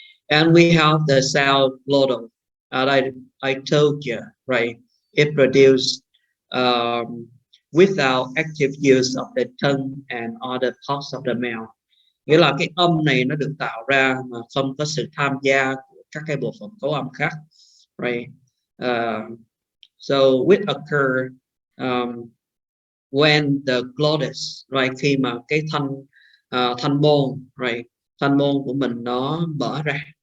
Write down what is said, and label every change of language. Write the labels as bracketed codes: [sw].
[en] And we have the sound glottal. I told you, right? It produced without active use of the tongue and other parts of the mouth. [vi] Nghĩa là cái âm này nó được tạo ra mà không có sự tham gia của các cái bộ phận cấu âm khác, right? [en] So which occur when the glottis, right? [vi] Khi mà cái thanh môn, right? Thanh môn của mình nó mở ra.